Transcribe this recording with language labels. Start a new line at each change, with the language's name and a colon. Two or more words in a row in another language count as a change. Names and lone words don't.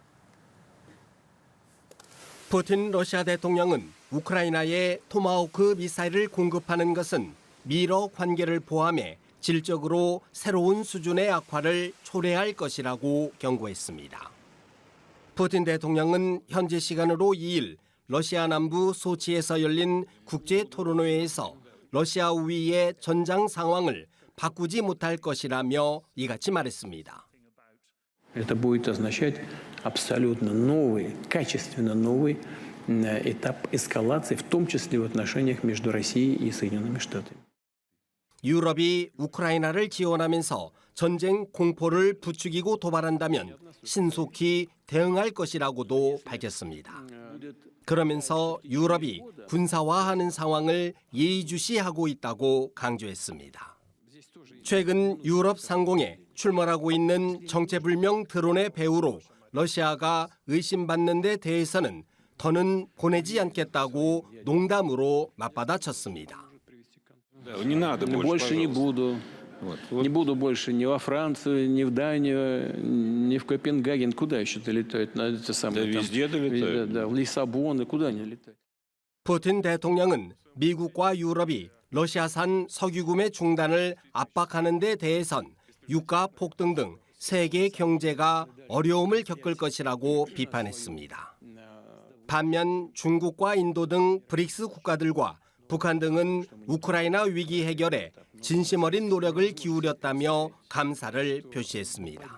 Korean: 푸틴 러시아 대통령은 우크라이나에 토마호크 미사일을 공급하는 것은 미러 관계를 포함해 질적으로 새로운 수준의 악화를 초래할 것이라고 경고했습니다. 푸틴 대통령은 현지 시간으로 2일 러시아 남부 소치에서 열린 국제 토론회에서 러시아 우위의 전장 상황을 바꾸지 못할 것이라며 이같이 말했습니다.
Russian: Это будет означать абсолютно новый, качественно новый этап эскалации, в том числе в отношениях между Россией и Соединенными Штатами.
Korean: 유럽이 우크라이나를 지원하면서 전쟁 공포를 부추기고 도발한다면 신속히 대응할 것이라고도 밝혔습니다. 그러면서 유럽이 군사화하는 상황을 예의주시하고 있다고 강조했습니다. 최근 유럽 상공에 출몰하고 있는 정체불명 드론의 배후로 러시아가 의심받는 데 대해서는 더는 보내지 않겠다고 농담으로 맞받아쳤습니다.
Russian: Не надо больше не буду. Не буду больше ни во Францию, ни в Данию, ни в Копенгаген. Куда еще-то летают? Это самое, да, везде долетают. Да, в Лиссабон, и куда они летают?
Korean: 푸틴 대통령은 미국과 유럽이 러시아산 석유 구매 중단을 압박하는 데 대해선 유가 폭등 등 세계 경제가 어려움을 겪을 것이라고 비판했습니다. 반면 중국과 인도 등 브릭스 국가들과 북한 등은 우크라이나 위기 해결에 진심 어린 노력을 기울였다며 감사를 표시했습니다.